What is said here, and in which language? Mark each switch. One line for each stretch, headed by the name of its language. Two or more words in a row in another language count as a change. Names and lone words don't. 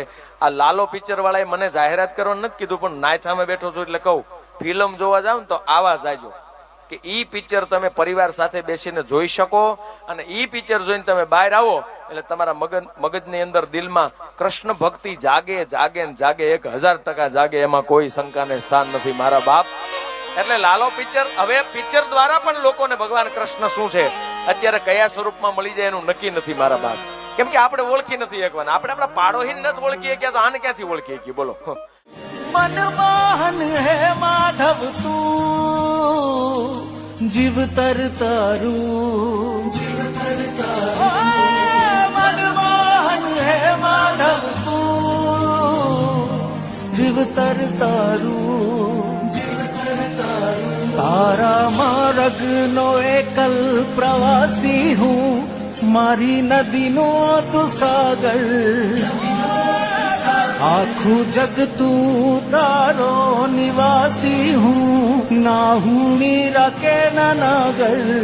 Gujarati: આ લાલો પિક્ચર વાળાએ મને જાહેરાત કરવાનું નથી કીધું, પણ નાય સામે બેઠો છું એટલે કહું, ફિલ્મ જોવા જાવ ને તો આવા જાજો કે ઈ પિક્ચર તમે પરિવાર સાથે બેસીને જોઈ શકો, અને ઈ પિક્ચર જોઈને તમે બહાર આવો એટલે તમારા મગજની અંદર દિલમાં કૃષ્ણ ભક્તિ જાગે જાગે ને જાગે, 1000% જાગે, એમાં કોઈ શંકાને સ્થાન નથી મારા બાપ. એટલે લાલો પિક્ચર, હવે પિક્ચર દ્વારા પણ લોકોને ભગવાન કૃષ્ણ શું છે અત્યારે કયા સ્વરૂપમાં મળી જાય એનું નક્કી નથી મારા બાપ. કેમ કે આપણે ઓળખી નથી એકવાર, આપણે આપણા પાડોશીને નથી ઓળખીએ કે તો આને ક્યાંથી ઓળખીએ કે બોલો. મનમોહન હે માધવ તું જીવ તર તારું, મનમોહન હે માધવ તું જીવ તર તારું, તારા માર્ગ નો એકલ પ્રવાસી હું, મારી નદી નો તું સાગર, આખું જગ તું તારો નિવાસી હું, ના હું મીરા કે નાગર,